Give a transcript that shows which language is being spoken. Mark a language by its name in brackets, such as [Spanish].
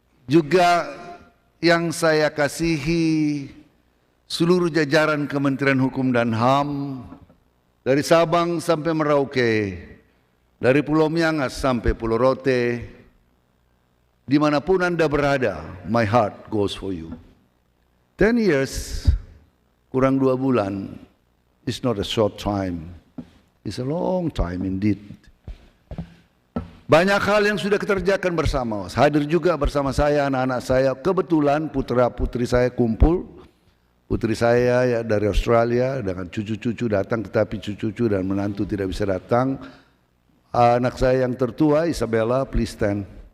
[Indonesian] Juga yang saya kasihi seluruh jajaran Kementerian Hukum dan HAM, dari Sabang sampai Merauke, dari Pulau Miangas sampai Pulau Rote, dimanapun Anda berada, [English] my heart goes for you. 10 years, [Indonesian] kurang 2 bulan, [English] is not a short time, it's a long time indeed. [Indonesian] Banyak hal yang sudah kita kerjakan bersama. Hadir juga bersama saya anak-anak saya. Kebetulan putra-putri saya kumpul. Putri saya ya dari Australia dengan cucu-cucu datang, tetapi cucu-cucu dan menantu tidak bisa datang. Anak saya yang tertua Isabella, [English] please stand.